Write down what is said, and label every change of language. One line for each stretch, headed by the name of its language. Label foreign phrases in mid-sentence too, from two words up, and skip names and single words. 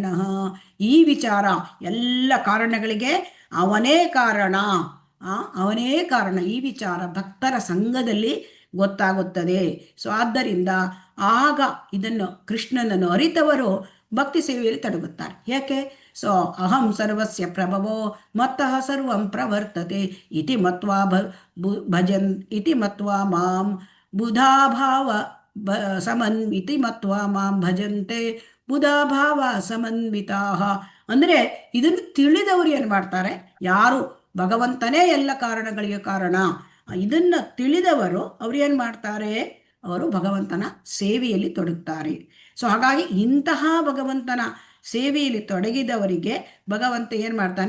Kannada: ಈ ವಿಚಾರ, ಎಲ್ಲ ಕಾರಣಗಳಿಗೆ ಅವನೇ ಕಾರಣ, ಅವನೇ ಕಾರಣ. ಈ ವಿಚಾರ ಭಕ್ತರ ಸಂಘದಲ್ಲಿ ಗೊತ್ತಾಗುತ್ತದೆ. ಸೊ ಆದ್ದರಿಂದ ಆಗ ಇದನ್ನು ಕೃಷ್ಣನನ್ನು ಅರಿತವರು ಭಕ್ತಿ ಸೇವೆಯಲ್ಲಿ ತೊಡಗುತ್ತಾರೆ. ಯಾಕೆ?
Sanskrit: ಸೊ ಅಹಂ ಸರ್ವಸ್ಯ ಪ್ರಭವೋ ಮತ್ತಃ ಸರ್ವಂ ಪ್ರವರ್ತತೆ ಇತಿ ಮತ್ವಾ ಭಜನ್ ಇತಿ ಮತ್ವಾ ಮಾಂ ಬುಧಾಭಾವ ಸಮನ್ವಿತಿ ಮತ್ವಾ ಮಾಂ ಭಜಂತೆ ಬುಧಾಭಾವ ಸಮನ್ವಿತಾಃ.
Kannada: ಅಂದರೆ ಇದನ್ನು ತಿಳಿದವರು ಏನು ಮಾಡ್ತಾರೆ? ಯಾರು ಭಗವಂತನೇ ಎಲ್ಲ ಕಾರಣಗಳಿಗೆ ಕಾರಣ, ಇದನ್ನ ತಿಳಿದವರು ಅವ್ರು ಏನು ಮಾಡ್ತಾರೆ? ಅವರು ಭಗವಂತನ ಸೇವೆಯಲ್ಲಿ ತೊಡಗುತ್ತಾರೆ. ಸೊ ಹಾಗಾಗಿ ಇಂತಹ ಭಗವಂತನ ಸೇವೆಯಲ್ಲಿ ತೊಡಗಿದವರಿಗೆ ಭಗವಂತ ಏನು ಮಾಡ್ತಾನೆ?